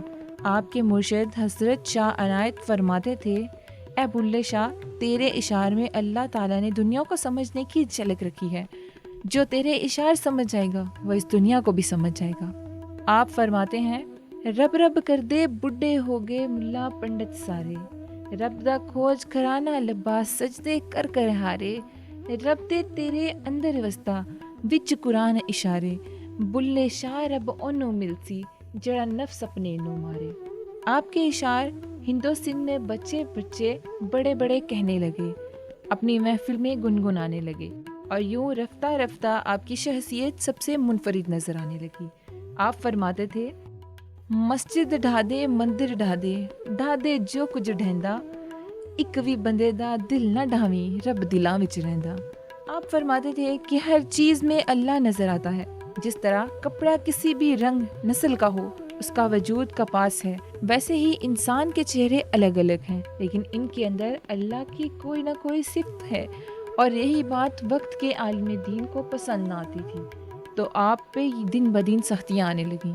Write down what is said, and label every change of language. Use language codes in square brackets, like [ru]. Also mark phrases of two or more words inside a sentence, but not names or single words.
[ur] آپ کے مرشد حضرت شاہ عنایت فرماتے تھے، اے بلے شاہ، تیرے اشعار میں اللہ تعالیٰ نے دنیا کو سمجھنے کی جھلک رکھی ہے، جو تیرے اشعار سمجھ جائے گا وہ اس دنیا کو بھی سمجھ جائے گا۔ آپ فرماتے ہیں، [pa] رب رب کر دے بڈھے ہو گئے ملا پنڈت سارے، رب دا کھوج کھرانا لبا سجدے کر کر ہارے، رب دے تیرے اندر وستا وچ قرآن اشارے، بلے شاہ رب اونوں ملسی جڑا نفس اپنے نو مارے۔ [ur] آپ کے اشعار ہندو سندھ میں بچے بچے بڑے بڑے کہنے لگے، اپنی محفل میں گنگنانے لگے، اور یوں رفتہ رفتہ آپ کی شخصیت سب سے منفرد نظر آنے لگی۔ آپ فرماتے تھے، [pa] مسجد ڈھا دے مندر ڈھا دے جو کچھ ڈھیندا، ایک وی بندے دا دل نہ ڈھاویں رب دلاں وچ رہندا۔ [ur] آپ فرماتے تھے کہ ہر چیز میں اللہ نظر آتا ہے، جس طرح کپڑا کسی بھی رنگ نسل کا ہو اس کا وجود کپاس ہے، ویسے ہی انسان کے چہرے الگ الگ ہیں لیکن ان کے اندر اللہ کی کوئی نہ کوئی صفت ہے، اور یہی بات وقت کے عالم دین کو پسند نہ آتی تھی، تو آپ پہ دن بدن سختیاں آنے لگیں۔